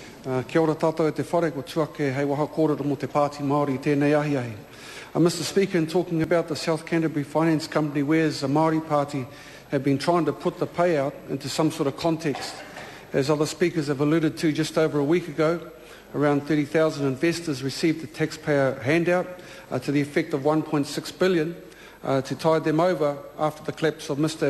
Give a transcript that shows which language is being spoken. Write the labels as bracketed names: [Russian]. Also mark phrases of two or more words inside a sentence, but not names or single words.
[Māori] Kia ora tātou e te whare, ko tuake hei waha kōrero mo te Pāti Māori tēnei ahi ahi. [English] Mr. Speaker, in talking about the South Canterbury Finance Company, whereas the Māori Party have been trying to put the payout into some sort of context, as other speakers have alluded to just over a week ago, around 30,000 investors received a taxpayer handout to the effect of $1.6 billion to tide them over after the collapse of Mr.